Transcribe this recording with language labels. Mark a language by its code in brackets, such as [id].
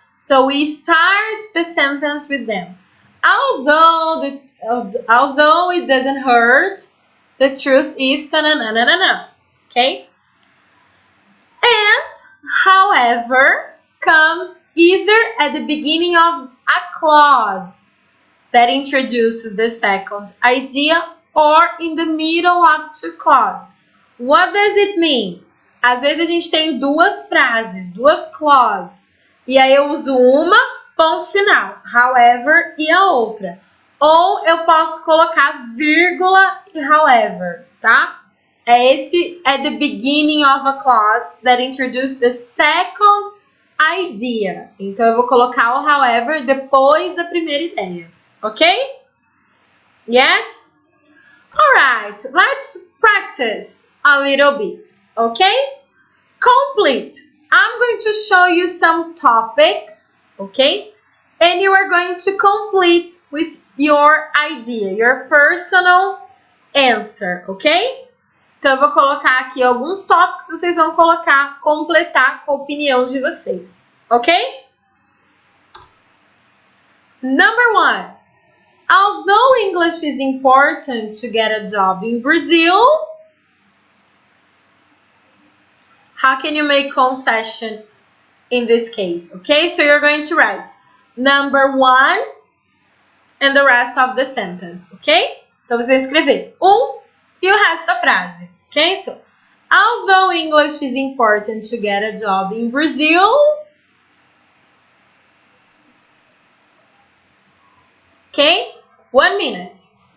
[en] So we start the sentence with them. Although it doesn't hurt, the truth is ta-na-na-na-na-na, okay? And however comes either at the beginning of a clause that introduces the second idea or in the middle of two clauses. What does it mean? [pt] Às vezes a gente tem duas frases, duas clauses, e aí eu uso uma, ponto final, however, e a outra. Ou eu posso colocar vírgula e however, tá? Esse é [en] the beginning of a clause that introduces the second idea. [pt] Então eu vou colocar o however depois da primeira ideia, ok? [en] Yes? Alright, let's practice a little bit, okay? Complete. I'm going to show you some topics, okay? And you are going to complete with your idea, your personal answer, ok? [pt] Então, eu vou colocar aqui alguns tópicos, vocês vão completar com a opinião de vocês, ok? [en] Number 1. Although English is important to get a job in Brazil, how can you make concession in this case? Okay, so you're going to write number 1 and the rest of the sentence, ok? [pt] Então, você vai escrever e o resto da frase, ok? [en] So, although English is important to get a job in Brazil, ok? 1 minute.